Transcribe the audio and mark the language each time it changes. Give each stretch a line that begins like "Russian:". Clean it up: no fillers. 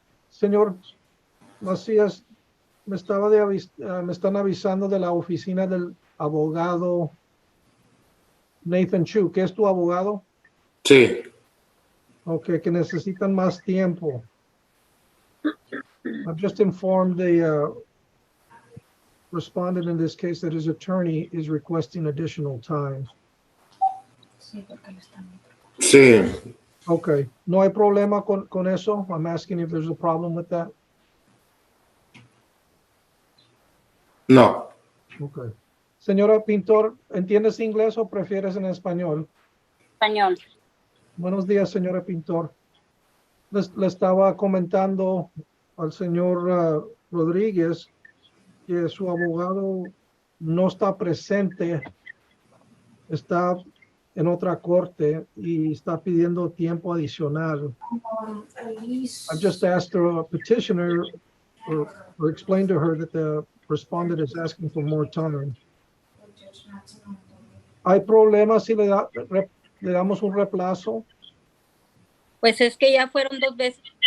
Spanish: Señor Macías, me están avisando de la oficina del abogado Nathan Chu, que es tu abogado. Sí. Ok, que necesitan más tiempo.
English: I've just informed the respondent in this case that his attorney is requesting additional time.
Spanish: Sí. Okay, no hay problema con eso.
English: I'm asking if there's a problem with that.
Spanish: No.
English: Okay.
Spanish: Señora Pintor, ¿entiendes inglés o prefieres en español? Español. Buenos días, señora Pintor. Le estaba comentando al señor Rodríguez que su abogado no está presente, está en otra corte y está pidiendo tiempo adicional.
English: I just asked the petitioner or explained to her that the respondent is asking for more time.
Spanish: ¿Hay problema si le damos un reemplazo? Pues es que ya fueron 2 veces.